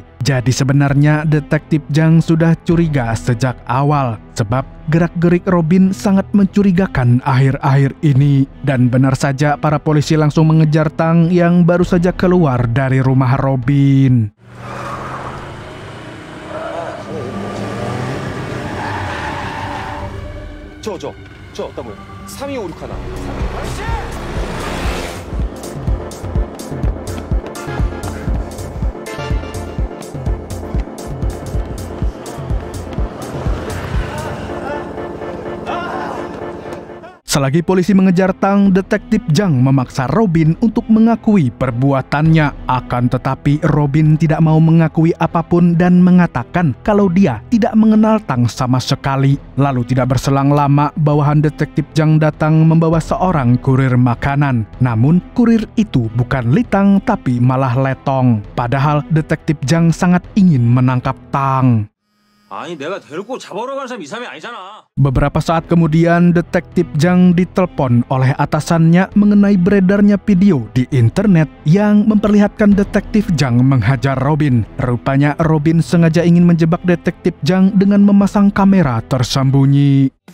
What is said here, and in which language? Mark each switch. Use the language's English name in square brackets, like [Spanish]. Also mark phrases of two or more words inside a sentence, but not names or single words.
[Indonesian] Jadi sebenarnya detektif Jang sudah curiga sejak awal, sebab gerak-gerik Robin sangat mencurigakan akhir-akhir ini. Dan benar saja para polisi langsung mengejar Tang yang baru saja keluar dari rumah Robin. [Korean] 저 어떤 거요? 3256 하나. [Indonesian] Selagi polisi mengejar Tang, detektif Jang memaksa Robin untuk mengakui perbuatannya. Akan tetapi Robin tidak mau mengakui apapun dan mengatakan kalau dia tidak mengenal Tang sama sekali. Lalu tidak berselang lama, bawahan detektif Jang datang membawa seorang kurir makanan. Namun kurir itu bukan Litang tapi malah Letong. Padahal detektif Jang sangat ingin menangkap Tang. [Korean] 아니 내가 데리고 잡아오러 간 사람 이 사람이 아니잖아. [Indonesian] Beberapa saat kemudian, detektif Jang ditelepon oleh atasannya mengenai beredarnya video di internet yang memperlihatkan detektif Jang menghajar Robin. Rupanya Robin sengaja ingin menjebak detektif Jang dengan memasang kamera tersembunyi.